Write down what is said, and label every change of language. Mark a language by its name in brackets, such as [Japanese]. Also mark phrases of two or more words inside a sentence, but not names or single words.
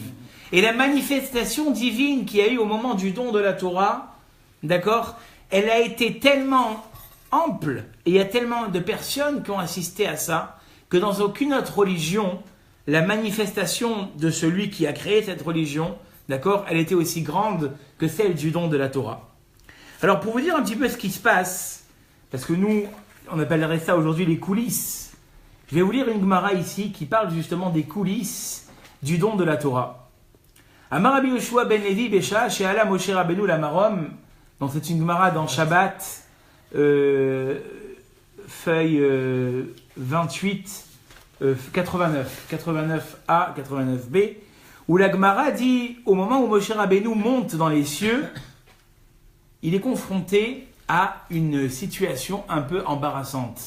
[French] Et la manifestation divine qu'il y a eu au moment du don de la Torah, d'accord, elle a été tellement ample, et il y a tellement de personnes qui ont assisté à ça, que dans aucune autre religion, la manifestation de celui qui a créé cette religion, d'accord, elle était aussi grande que celle du don de la Torah. Alors pour vous dire un petit peu ce qui se passe, parce que nous, on appellerait ça aujourd'hui les coulisses. Je vais vous lire une Gemara ici qui parle justement des coulisses du don de la Torah. [Hebrew] אמר רבי יהושע בן לוי בשעה שעלה משה רבינו למרום. [French] Donc c'est une Gemara dans Shabbat, feuille 28, 89a, 89b, où la Gemara dit, au moment où Moshe Rabbeinu monte dans les cieux, il est confronté à une situation un peu embarrassante.